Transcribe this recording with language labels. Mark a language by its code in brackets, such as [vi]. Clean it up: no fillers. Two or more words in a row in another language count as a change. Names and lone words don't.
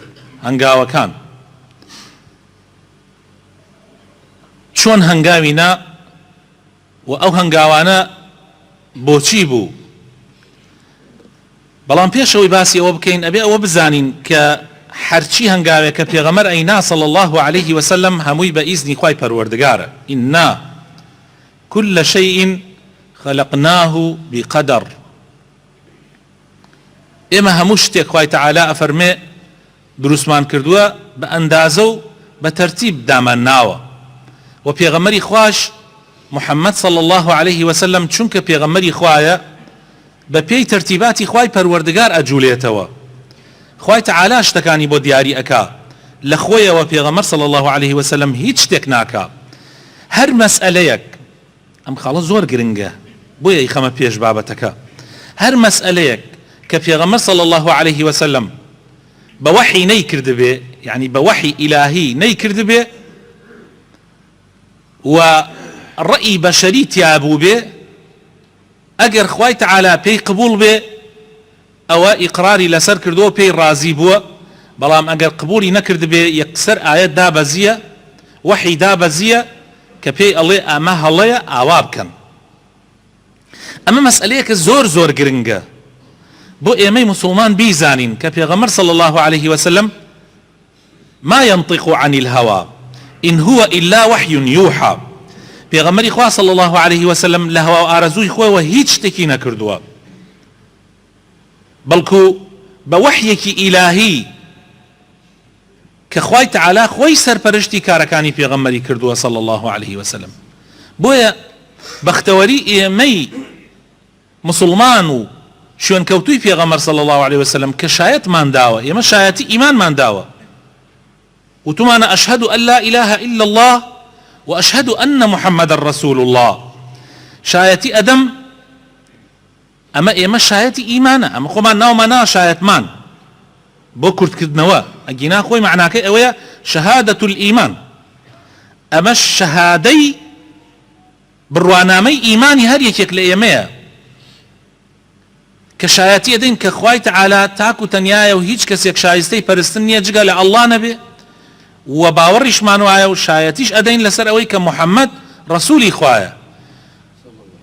[ckb] هەنگاوەکان چۆن هەنگاوینا و ئەو هەنگاوانە بۆچی بوو. بەڵام پێشەوەی باسی ئەوە بکەین ئەبێ ئەوە بزانین کە هەرچی هەنگاوێک کە پێغەمبەر ئەینا [ar] صلی الله عليه وسلم [ckb] هەمووی بە ئیزنی خوای پەروەردگارە. [ar] ئینا كل شيء خلقناه بقدر. [ckb] ئێمە هەموو شتێک خوای تەعالا ئەفەرمێ دروستمان کردووە بە ئەندازە و بە تەرتیب دامانناوە. و پێغەمبەری خوش محمد [ar] صلى الله عليه وسلم [ckb] چونکە پێغەمبەری خوایە بە پێی تەرتیباتی خوای پەروەردگار ئەجوولێتەوە. خوای تەعالا شتەکانی بۆ دیاری ئەکا لە خۆیەوە. پێغەمبەر [ar] صلى الله عليه وسلم [ckb] هیچ شتێک ناکا. هەر مەسئلەیەک، ئەم خاڵە زۆر گرنگە بۆیە ئیخەمە پێش بابەتەکە، هەر مەسئلەیەک کە پێغەمبەر [ar] صلى الله عليه وسلم [ckb] بە وحی نەیکردبێ، یعنی بە وحی ئیلاهی نەیکردبێ و ڕەئی بەشەری تیابوو بێ، ئەگەر خوای تەعالا پێی قبول بێ ئەوە ئیقراری لەسەر کردووە، پێی ڕازی بووە. بەڵام ئەگەر قبولی نەکرد بێ یەکسەر ئاەت دابەزیە، وحی دابەزیە کە پێی ئەڵێ ئەمە هەڵەیە ئاوا بکەن. ئەمە مەسئلەیەکە زۆر زۆر گرنگە بۆ ئێمەی موسڵمان بیزانین کە پێغەمبەر [ar] صلی الله عليه وسلم ما ينطق عن الهوى إن هو إلا وحي يوحى. [ckb] پێغەمبەری خوا [ar] صلی الله عليه وسلم [ckb] لە هەوا و ئارەزووی خۆیەوە هیچ شتێکی نەکردووە، بەڵکو بە وحیەکی ئیلاهی کە خوای تەعالا خۆی سەرپەرشتی کارەکانی پێغەمبەری کردووە [ar] صلی الله عليه وسلم. [ckb] بۆیە بەختەوەری ئێمەی مسلمان و شوێنکەوتووی پێغەمبەر [ar] صلی الله عليه وسلم [ckb] کە شایەتمان داوە، ئێمە شایەتی ئیمانمان داوە وتمانە [ar] أشهد أن لا إله إلا الله وأشهد أن محمد رسول الله. [ckb] شایەتی ئەدەم ئەمە ئێمە شایەتی ئیمانە، ئەمە خۆمان ناومانە شایەتمان بۆ کورتکردنەوە. ئەگینا خۆی معناکەی ئەوەیە [ar] شەهادەت الئیمان. [ckb] ئەمە شەهادەی بڕوانامەی ئیمانی هەر یەکێک لە ئێمەیە کە شایەتی ئەدەین کە خوای تەعالا تاک و تەنیایە و هیچ کەسێک شایستەی پەرستن نییە جگە لە ئەڵڵا نەبێ، و باوەڕیشمان وایە و شایەتیش ئەدەین لەسەر ئەوەی کە محەممەد ڕەسوولی خوایە.